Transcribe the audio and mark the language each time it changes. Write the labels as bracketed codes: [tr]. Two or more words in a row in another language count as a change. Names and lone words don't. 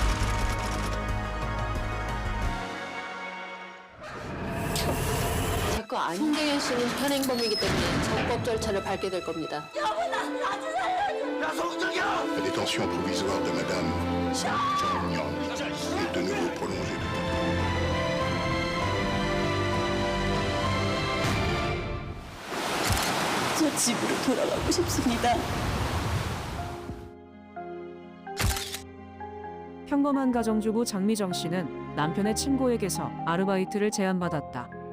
[ko] 제 거 송대현 씨는 현행범이기 때문에 적법 절차를 밟게 될 겁니다. [fr] La détention provisoire de Madame Jean est de nouveau prolongée. [ko] 저 집으로 돌아가고 싶습니다. 평범한 가정주부 장미정 씨는 남편의 친구에게서 아르바이트를 제안받았다.